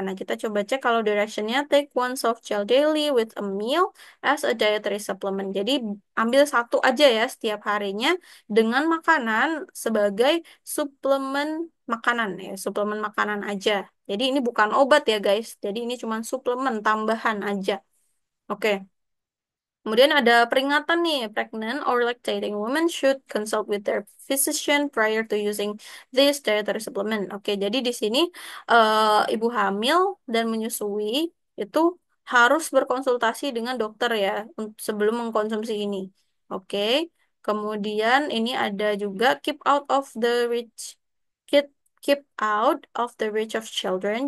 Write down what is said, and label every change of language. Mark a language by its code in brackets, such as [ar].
[id] Nah, kita coba cek kalau directionnya [en] take one soft gel daily with a meal as a dietary supplement. [id] Jadi ambil satu aja ya setiap harinya dengan makanan sebagai suplemen makanan ya, suplemen makanan aja. Jadi ini bukan obat ya guys. Jadi ini cuma suplemen tambahan aja. Oke. Kemudian ada peringatan nih, [en] pregnant or lactating women should consult with their physician prior to using this dietary supplement. [id] Oke, jadi di sini ibu hamil dan menyusui itu harus berkonsultasi dengan dokter ya sebelum mengkonsumsi ini. [en] Oke, [id] kemudian ini ada juga [en] keep out of the reach, keep keep out of the reach of children.